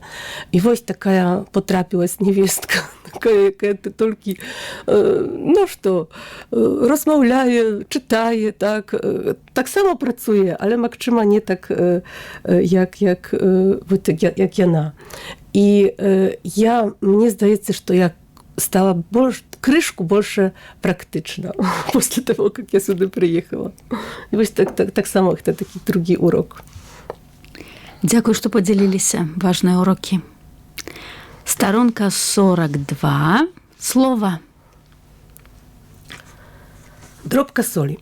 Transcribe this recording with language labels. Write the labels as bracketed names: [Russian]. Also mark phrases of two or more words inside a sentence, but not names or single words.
[Belarusian] І вось такая потрапілась невестка, якая ты толькі ну што, размаўляе, чытае, так, таксама працуе, але, магчыма, не так, як яна. І мне здаецца, што я стала крышку больше практычна [Russian] после того, как я [Belarusian] сюды прыехала. І вось таксама гэта такі другі урок. Дзякую, што падзяліліся. Важныя урокі. Старонка 42. Слова. Дробка солі.